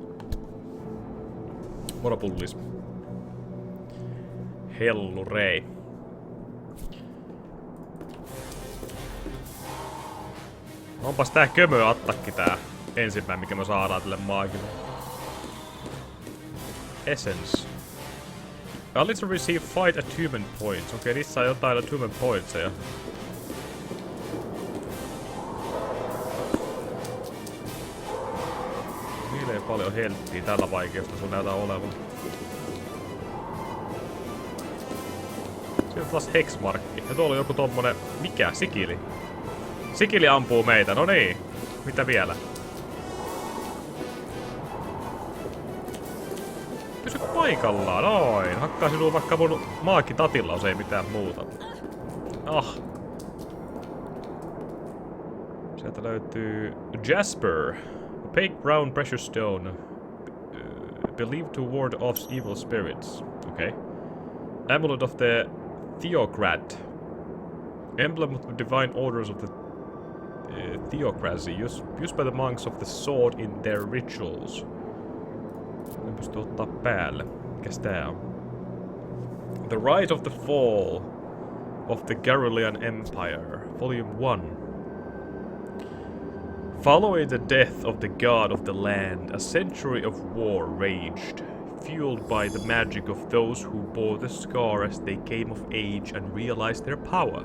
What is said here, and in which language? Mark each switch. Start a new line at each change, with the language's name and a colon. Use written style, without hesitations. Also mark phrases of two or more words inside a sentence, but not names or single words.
Finnish: Moro pullis. Hellurei. Onpas tää kömö-attakki tää ensimmäinen, mikä me saadaan tälle maagille.
English: Essence. Ally to receive fight attunement points.
Finnish: Okei, niissä on jotain
English: attunement pointseja.
Finnish: Niillä ei paljon helttiä tällä vaikeasta sun näytä olevan. Siinä on taas hexmarkki. Ja tuolla on joku tommonen... Mikä? Sikili? Sikili ampuu meitä, no niin. Mitä vielä? Pysy paikallaan, noin. Hakkaa sinua vaikka mun maakitatilla, jos ei mitään muuta. Ah. Sieltä löytyy Jasper.
English: Opaque brown precious stone. Believed to ward off evil spirits. Okay. Amulet of the Theocrat. Emblem of the divine orders of the theocracy. Used by the monks of the sword in their rituals.
Finnish: En pysty ottaa päälle. Mikäs tää on?
English: The Rise of the Fall of the Garulian Empire. Volume 1. Following the death of the god of the land, a century of war raged, fueled by the magic of those who bore the scar as they came of age and realized their power.